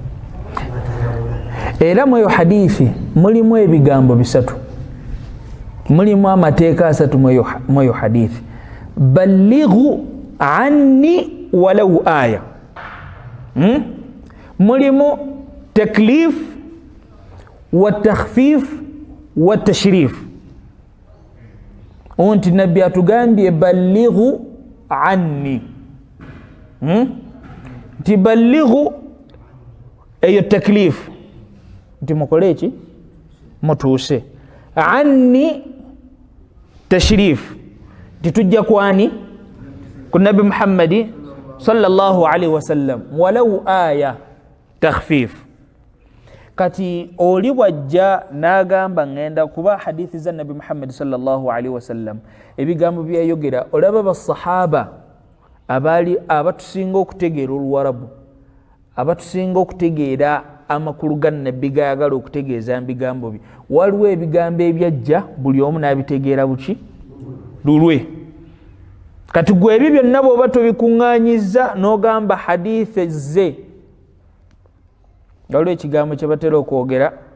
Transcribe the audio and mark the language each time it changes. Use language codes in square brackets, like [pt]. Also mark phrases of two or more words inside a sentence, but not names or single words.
[lg] era mu eyo hadithi mulimu ebigambo bisatu mulimu amateeka asatu mu eyo hadithi [ar] بلغوا عني ولو آية [lg] mulimu [ar] تكليف وتخفيف وتشريف [lg] nti nabbi atugambye [ar] بلغوا عني [lg] nti ballighu eyo taklifu nti mukole eki mutuuse anni tashrifu titujja kwani ku nabi Muhammadi [ar] صلى الله عليه وسلم ولو آية تخفيف [lg] kati oli bwajja n'agamba ngenda kuba hadithi za nabi Muhammad [ar] صلى الله عليه وسلم [lg] ebigambo byayogera olaba basahaba abatusinga okutegeera oluwarabu abatusinga okutegeera amakulu ga nabbi gayagala okutegeeza bigambo bye waliwo ebigambo ebyajja buli omu n'abitegeera buki lulwe kati gwe ebyo byonna bw'oba tobikuŋŋaanyiza n'ogamba hadithi ze waliwo ekigambo kye batera okwogera